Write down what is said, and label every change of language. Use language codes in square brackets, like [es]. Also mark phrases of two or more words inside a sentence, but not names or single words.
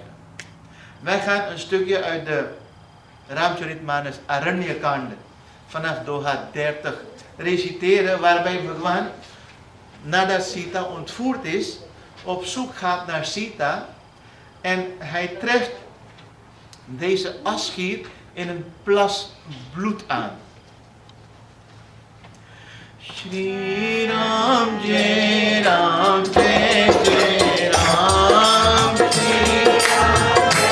[nl] Wij gaan een stukje uit de Ramcharitmanas Aranyakanda vanaf Doha 30 reciteren, waarbij Bhagwan, nadat Sita ontvoerd is, op zoek gaat naar Sita en hij treft deze asgier in een plas bloed aan. [hi] श्री राम जय राम जय जय राम श्री राम